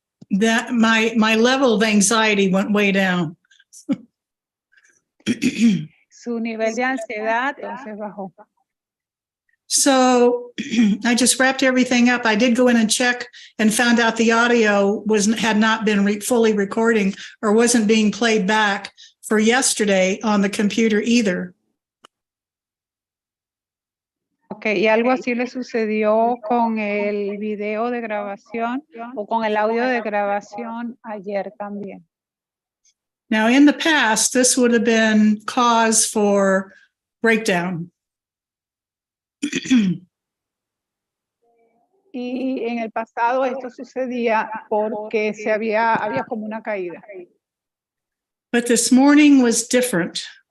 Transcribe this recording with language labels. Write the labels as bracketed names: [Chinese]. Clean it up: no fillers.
[English] That my level of anxiety went way down. [Spanish] Su nivel de ansiedad entonces bajó. [English] So I just wrapped everything up. I did go in and check and found out the audio had not been fully recording or wasn't being played back for yesterday on the computer either. [Spanish] Okay, y algo así le sucedió con el video de grabación o con el audio de grabación ayer también. [English] Now, in the past, this would have been cause for breakdown. [Spanish] Y en el pasado esto sucedía porque había como una caída. [English] But this morning was different.